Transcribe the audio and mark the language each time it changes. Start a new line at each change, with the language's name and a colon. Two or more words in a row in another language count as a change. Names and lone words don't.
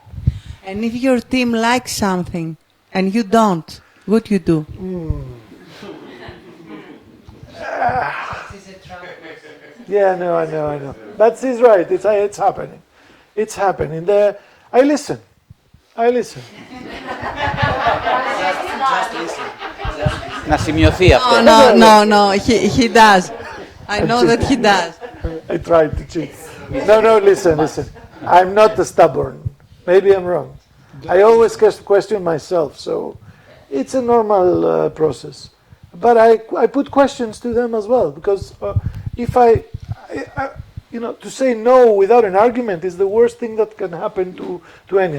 English: And if your team likes something and you don't, what do you do? Yeah, no, I know. But he's right. It's happening. It's happening. I listen.
Greek: Να σημειωθεί αυτό.
English: No, he does. I know that he does. I tried to cheat. No, listen. I'm not stubborn. Maybe I'm wrong. I always question myself, so it's a normal process. But I put questions to them as well, because if I to say no without an argument is the worst thing that can happen to anyone.